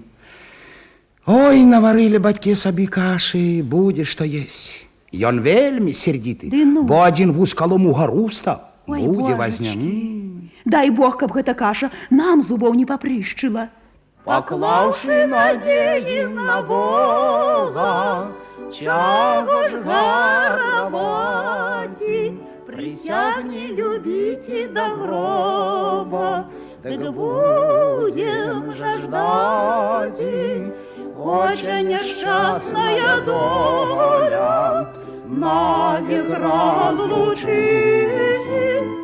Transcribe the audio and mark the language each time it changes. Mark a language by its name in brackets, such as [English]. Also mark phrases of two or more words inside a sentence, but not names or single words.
[Belarusian] Ой, наварылі бацькі сабе кашы, будзе што есть. Ён вельмі сердзіты, бо адзін вуз калом угару стаў. Будзе вазня. Дай Бог, каб гэта каша нам зубоў не папрышчыла. [Russian] Поклавши надеи на Бога, чего ж гаровати, присягни любить и до гроба, так будем же ждать. Очень несчастная доля навек разлучить.